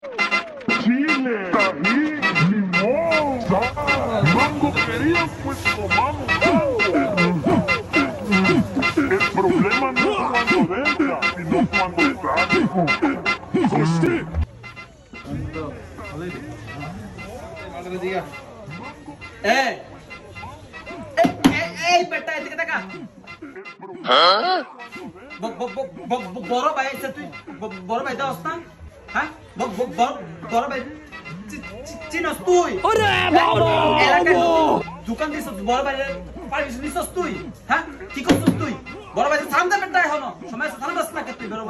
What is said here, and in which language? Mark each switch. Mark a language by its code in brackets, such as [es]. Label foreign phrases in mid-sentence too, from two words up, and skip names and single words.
[es] Chile, tajín, limón, sal, mango querido, pues tomamos mango. El problema no es cuando entra, sino cuando sale. [bn] বেটা এদিকে দেখা বড় ভাই আছে তুই বড় ভাই দাও না হ্যাঁ বড় ভাই চিনস তুই এলাকায় দোকান দিস বড় ভাই পারমিশন দিছস তুই হ্যাঁ কি করছিস তুই বড় ভাই সালাম দে বেটা এখনো সময় সালাম দাস না তুই বড় ভাই